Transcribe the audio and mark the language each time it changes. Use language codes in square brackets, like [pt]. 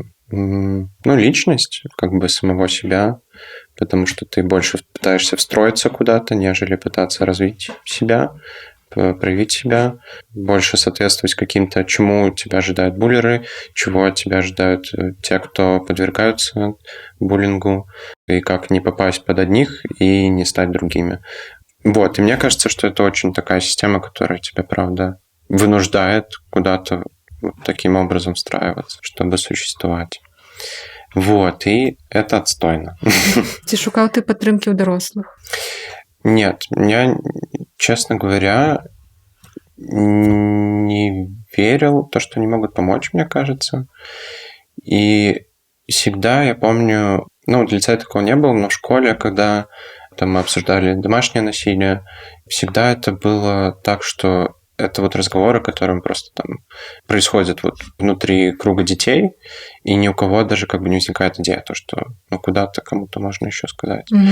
[ru] личность самого себя, потому что ты больше пытаешься встроиться куда-то, нежели пытаться развить себя, проявить себя, больше соответствовать каким-то, чему тебя ожидают буллеры, чего от тебя ожидают те, кто подвергаются буллингу, и как не попасть под одних и не стать другими. И мне кажется, что это очень такая система, которая тебя, правда, вынуждает куда-то таким образом встраиваться, чтобы существовать. И это отстойно. [be] Ці шукав ти підтримки у дорослих? [ru] Нет, я, честно говоря, не верил в то, что они могут помочь, мне кажется. И всегда, я помню, в лицее такого не было, но в школе, когда там мы обсуждали домашнее насилие, всегда это было так, что это разговоры, которые просто там происходят внутри круга детей, и ни у кого даже не возникает идея, то, что куда-то кому-то можно еще сказать.